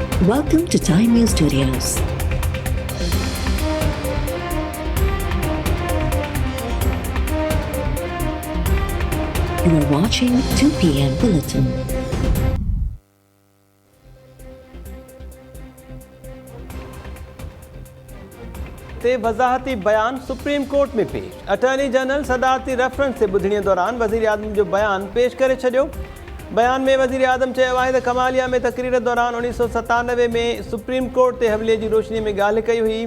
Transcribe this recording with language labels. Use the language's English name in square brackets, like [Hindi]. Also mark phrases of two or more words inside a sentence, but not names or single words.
[English] Welcome to Time News Studios. You are watching 2 p.m. Bulletin. [Sindhi] ते वज़ाहती बयान सुप्रीम कोर्ट में पेश। [English] attorney general [Sindhi] सदारती रेफरेंस से ॿुधणी दौरान वज़ीर आज़म जो बयान पेश करे छॾियो। बयान में वज़ीर आज़म चयो आहे त कमालिया में तक़रीर दौरान 1997 में सुप्रीम कोर्ट ते हवाले जी रोशनी में ॻाल्हि कई हुई।